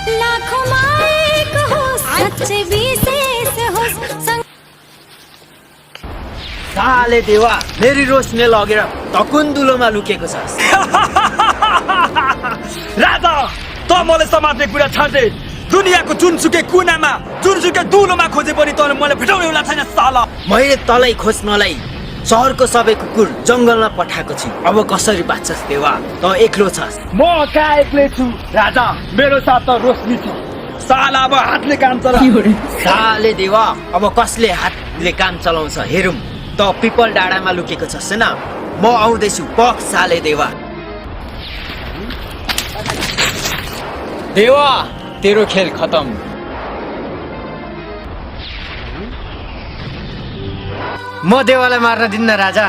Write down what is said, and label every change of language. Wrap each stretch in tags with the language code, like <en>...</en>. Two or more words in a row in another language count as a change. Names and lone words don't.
<ne>साले देवा मेरी रोशनीले लगेर धकुन्दुलोमा लुकेको छ राजा त मलाई समात्ने कुरा छाड्दै दुनियाँको जुनसुकै कुनामा जुनसुकै दुलोमा खोजे पनि तँले मलाई भेटाउने बेला छैन साला मैले तँलाई खोज्नलाई सहरको सबै कुकुर जङ्गलमा पठाएको छु अब कसरी बाँच्छस् देवा त एक्लो छस् म कहाँ एक्लै छु राजा मेरो साथ त रोशनी छ साला अब हातले काम चला साले देवा अब कसले हातले काम चलाउँछ हेरौँ त पिपल डाँडामा लुकेको छस् हैन म आउँदैछु पक साले देवा देवा तेरो खेल खतम म देवालाई मार्न दिन्न राजा</ne>